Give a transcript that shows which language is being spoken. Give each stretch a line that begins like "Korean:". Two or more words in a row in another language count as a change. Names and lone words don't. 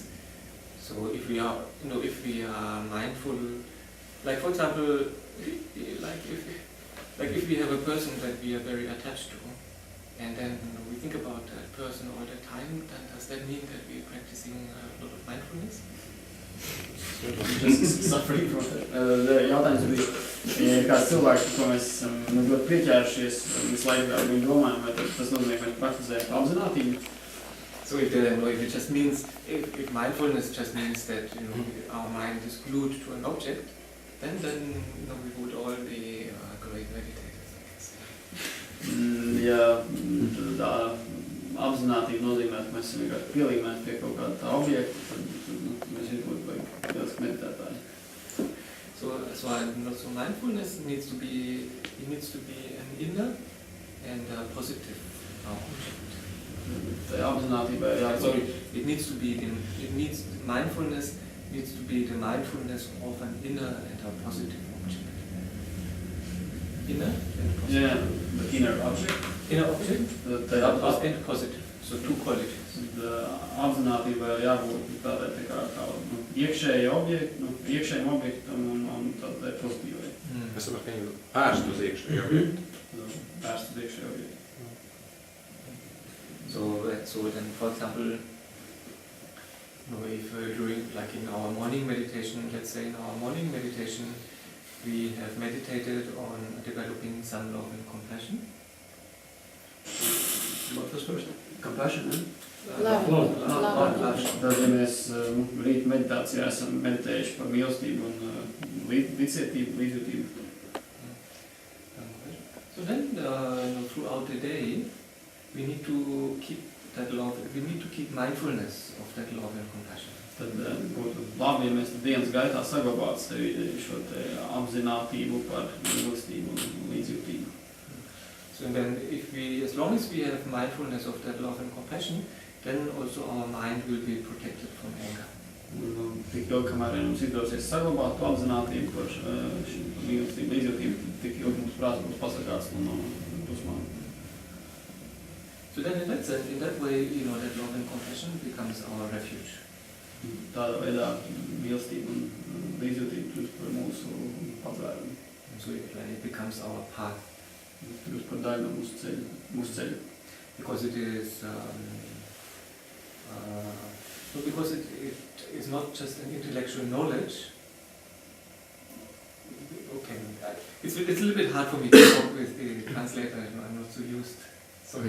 English: So if we are, if we are mindful, like for example, if we have a person that we are very attached to, and then we think about that person all the time, then does that mean that we are practicing a lot of mindfulness? Just suffering from that.
Latvian: Jautājums bija, ja ir kāds cilvēks, ko mēs esam ļoti pieķērušies, visu laiku ar viņu domājam, vai tas nozīmē, ka mēs praktizējam apzinātību?
English: So if it just means, if mindfulness just means that our mind is glued to an object, then we would all be great meditators, I guess.
Latvian: Ja tā apzinātība nozīmē, ka mēs esam vienkārši pielīmēti pie kaut kāda tā objekta, tad mēs būtu lieliski meditētāji.
English: So mindfulness needs to be an inner and positive object. Mindfulness needs to be the mindfulness of an inner and a positive object. Inner and positive. Yeah, the inner object. Inner object and positive. So two qualities.
Latvian: Apzinātībai jābūt tādai kā iekšējai objektu, iekšējiem objektam un tādai pozitīvai. Es saprotu, ka viņi vērst uz iekšējo objektu. Vērst uz iekšējo objektu.
English: So then, for example, if we're doing, like in our morning meditation, let's say in our morning meditation, we have meditated on developing some love and compassion. What was first? Compassion, eh? Love.
Latvian: Tad, ja mēs rīt meditācijā esam meditējuši par mīlestību un līdzcietību, līdzjūtību.
English: So then, throughout the day, we need to keep that love, we need to keep mindfulness of that love and compassion.
Latvian: Tad būtu labi, ja mēs dienas gaitā saglabātu sevi šo te apzinātību par mīlestību un līdzjūtību.
English: So then, as long as we have mindfulness of that love and compassion, then also our mind will be protected from anger.
Latvian: Tik ilgi, kamēr mums izdosies saglabāt to apzinātību par mīlestību, līdzjūtību, tik ilgi mums prāts būs pasargāts no dusmām.
English: So then in that way, that love and compassion becomes our refuge.
Latvian: Tādā veidā mīlestība un līdzjūtība kļūst par mūsu patvērumu.
English: So it becomes our path.
Latvian: Kļūst par daļu no mūsu ceļa.
English: Because it is, because it is not just an intellectual knowledge. Okay, it's a little bit hard for me to talk with the translator. I'm not so used. Sorry.